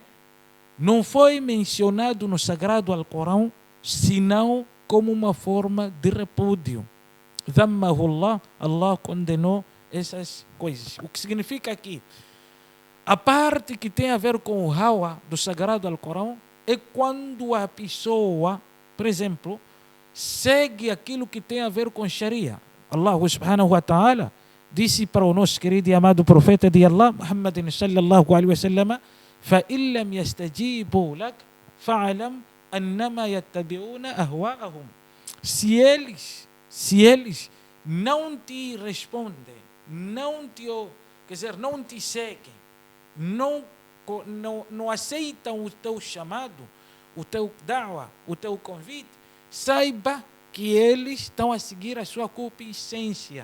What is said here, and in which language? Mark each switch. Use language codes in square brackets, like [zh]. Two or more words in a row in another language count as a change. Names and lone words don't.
[pt] Não foi mencionado no Sagrado Alcorão, senão como uma forma de repúdio. [ar] ذمه الله, [pt] Allah condenou essas coisas. O que significa aqui? A parte que tem a ver com o hawa do Sagrado Alcorão é quando a pessoa, por exemplo, segue aquilo que tem a ver com Sharia. [ar] الله سبحانه وتعالى [pt] disse para o nosso querido e amado profeta de Allah, Muhammad [ar] صلى الله عليه وسلم: فَإِنْ لَمْ يَسْتَجِيبُوا لَكَ فَعَلَمْ أَنَّمَا يَتَّبِعُونَ أَهْوَاءَهُم. [pt] Se eles não te respondem, não te seguem, não aceitam o teu chamado, o teu da'wah, o teu convite, saiba que eles estão a seguir a sua concupiscência.